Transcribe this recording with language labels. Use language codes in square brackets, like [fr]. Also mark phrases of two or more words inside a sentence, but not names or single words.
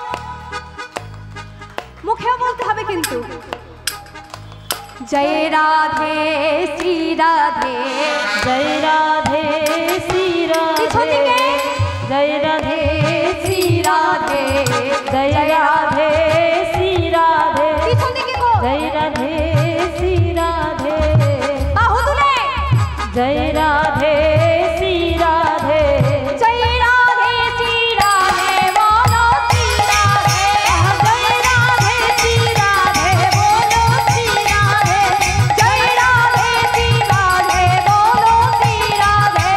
[bn] মুখেও বলতে হবে কিন্তু জয় রাধে শ্রী রাধে। [hi] जय राधे श्री [bn] পিছন [hi] राधे। [bn] দিকে [hi] जय राधे [bn] শ্রী রাধে। [hi] जय राधे श्री राधे। [bn] পিছন দিকে গো [hi] जय राधे श्री राधे। [bn] বাহু তুলে [hi] जय राधे श्री राधे। जय राधे श्री राधे बोलो श्री राधे। जय राधे श्री राधे बोलो श्री राधे। जय राधे श्री राधे बोलो श्री राधे।